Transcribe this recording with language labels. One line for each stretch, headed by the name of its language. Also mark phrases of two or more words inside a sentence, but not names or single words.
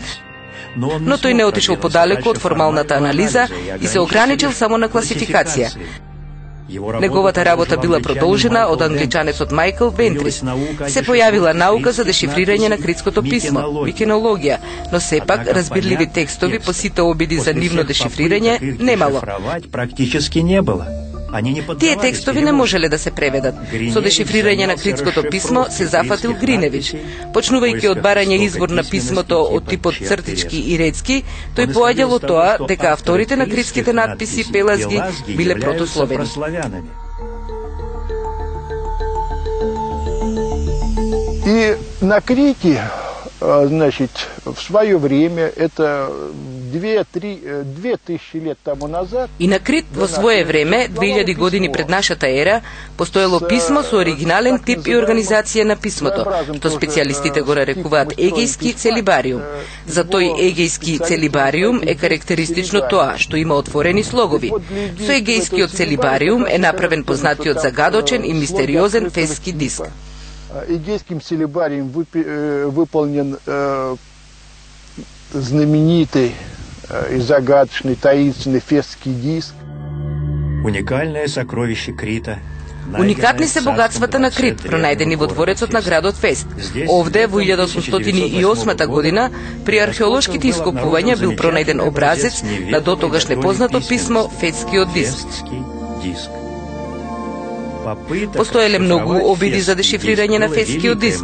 Macedonian: Но тој не отишол подалеку од формалната анализа и се ограничил само на класификација. Неговата работа била продолжена од англичанецот Майкл Вентрис. Се појавила наука за дешифрирање на критското писмо, викинологија, но сепак разбирливи текстови по сите обиди за нивно дешифрирање немало.
Russian: Практически не было.
Macedonian: Тие текстови не можеле да се преведат. Со дешифрирање на критското писмо се зафатил Гриневич. Почнувајќи од барање извор на писмото од типот цртички и рецки, тој поаѓал од тоа дека авторите на критските надписи пелазги биле протословени.
Russian: И на Крите, значит, в свое время, это 2000 лет тому назад...
Macedonian: И на Крит во свое време, 2000 години пред нашата ера, постоело писмо со оригинален тип и организација на писмото, што специјалистите го нарекуваат егејски целибариум. За тој егејски целибариум е карактеристично тоа што има отворени слогови. Со егејскиот целибариум е направен познатиот загадочен и мистериозен фески диск.
Russian: Егейским целибарием выполнен знаменитый и загадочный таинственный фесский диск. Уникальное сокровище Крита.
Macedonian: Уникатни се богатствата на Крит, пронајдени во дворецот на градот Фест. Овде, во 1808 година, при археолошките ископувања бил пронајден образец на дотогаш непознато писмо Фетскиот диск. Постоеле многу обиди за дешифрирање на фетскиот диск.